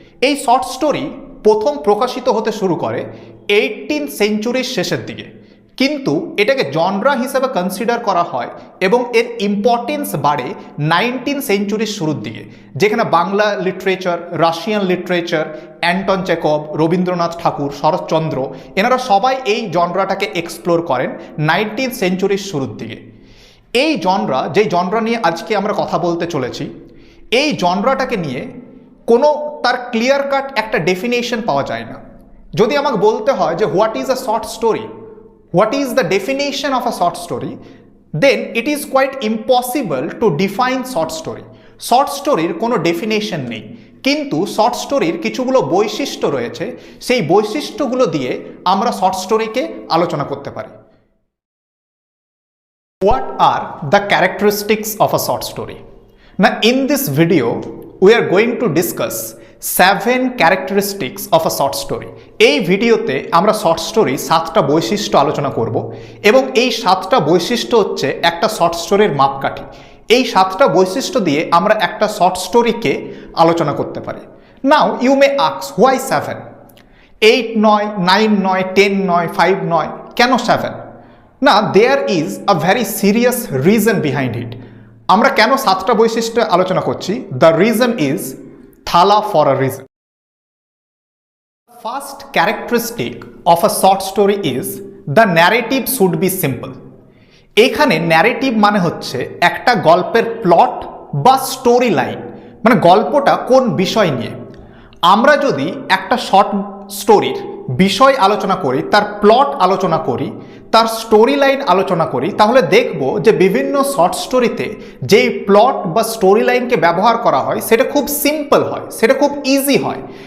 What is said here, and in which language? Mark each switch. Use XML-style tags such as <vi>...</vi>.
<bn>এই short story প্রথম প্রকাশিত হতে শুরু করে 18th সেঞ্চুরির শেষের দিকে, কিন্তু এটাকে জনরা হিসেবে কনসিডার করা হয় এবং এর ইম্পর্টেন্স বাড়ে 19th সেঞ্চুরির শুরুর দিকে, যেখানে Bangla literature, Russian literature, Anton Chekhov, Rabindranath ঠাকুর, শরৎচন্দ্র, এনারা সবাই এই জনরাটাকে এক্সপ্লোর করেন 19th সেঞ্চুরির শুরুর দিকে। এই জনরা, যেই জনরা নিয়ে আজকে আমরা কথা বলতে চলেছি, এই জনরাটাকে নিয়ে কোনো তার ক্লিয়ার কাট একটা ডেফিনেশন পাওয়া যায় না। যদি আমাকে বলতে হয় যে</bn> <en>What is a short story, what is the definition of a short story, then it is quite impossible to define short story.</en> <bn>Short স্টোরির কোনো ডেফিনেশন নেই, কিন্তু শর্ট স্টোরির কিছুগুলো বৈশিষ্ট্য রয়েছে, সেই বৈশিষ্ট্যগুলো দিয়ে আমরা শর্ট স্টোরিকে আলোচনা করতে পারি।</bn> <en>What are the characteristics of a short story? Now in this video we are going to discuss 7 characteristics of a short story.</en> <bn>এই ভিডিওতে আমরা শর্ট স্টোরি 7টা বৈশিষ্ট্য আলোচনা করব এবং এই 7টা বৈশিষ্ট্য হচ্ছে একটা শর্ট স্টোরির মাপকাঠি। এই 7টা বৈশিষ্ট্য দিয়ে আমরা একটা শর্ট স্টোরিকে আলোচনা করতে পারি।</bn> <en>Now you may ask why 7?</en> <bn>8 নয়, 9 নয়, 10 নয়, 5 নয়, কেন 7?</bn> <en>না, there is a very serious reason behind it.</en> <bn>আমরা কেন 7টা বৈশিষ্ট্য আলোচনা করছি?</bn> <en>The reason is Thala for a reason. First characteristic of a short story is the narrative should be simple.</en> <bn>এখানে ন্যারেটিভ মানে হচ্ছে একটা গল্পের প্লট বা স্টোরি লাইন, মানে গল্পটা কোন বিষয় নিয়ে। আমরা যদি একটা শর্ট স্টোরির বিষয় আলোচনা করি, তার প্লট আলোচনা করি, তার স্টোরি লাইন আলোচনা করি, তাহলে দেখব যে বিভিন্ন শর্ট স্টোরিতে যেই প্লট বা স্টোরি লাইনকে ব্যবহার করা হয় সেটা খুব সিম্পল হয়, সেটা খুব ইজি হয়।</bn>